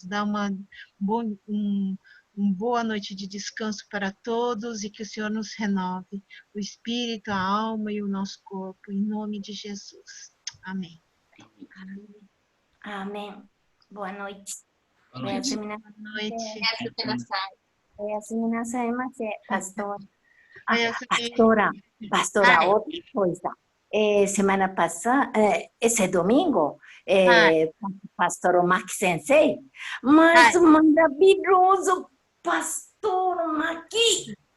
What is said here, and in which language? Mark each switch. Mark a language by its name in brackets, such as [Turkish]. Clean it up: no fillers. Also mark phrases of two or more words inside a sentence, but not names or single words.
[Portuguese] Dá uma boa noite de descanso para todos e que o Senhor nos renove o espírito, a alma e o nosso corpo, em nome de Jesus. Amém. Amém. Boa noite. Boa noite. Boa noite. [Japanese] おやすみなさいませ、 [Portuguese] pastora. Pastora, Outra coisa. Semana passada, esse domingo, pastor Maki Sensei, mas maravilhoso pastor Maki.